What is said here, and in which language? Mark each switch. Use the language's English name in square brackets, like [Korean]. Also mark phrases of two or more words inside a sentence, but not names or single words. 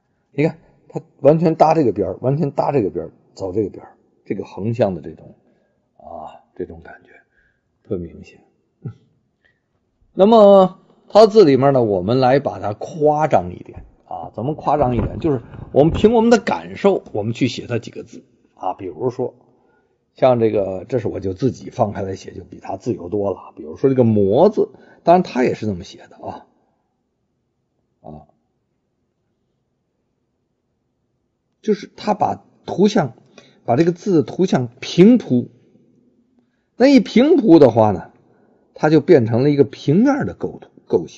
[Chinese] 你看它完全搭這個邊，完全搭這個邊，走這個邊，這個橫向的這種感覺特明顯。那麼它字裡面呢，我們來把它誇張一點啊，怎麼誇張一點？就是我們憑我們的感受，我們去寫它幾個字啊。比如說像這個，這是我就自己放開來寫，就比它自由多了。比如說這個魔字，當然它也是這麼寫的啊。就是他把圖像把这個字的圖像平鋪，那一平鋪的話呢，它就變成了一個平面的構型。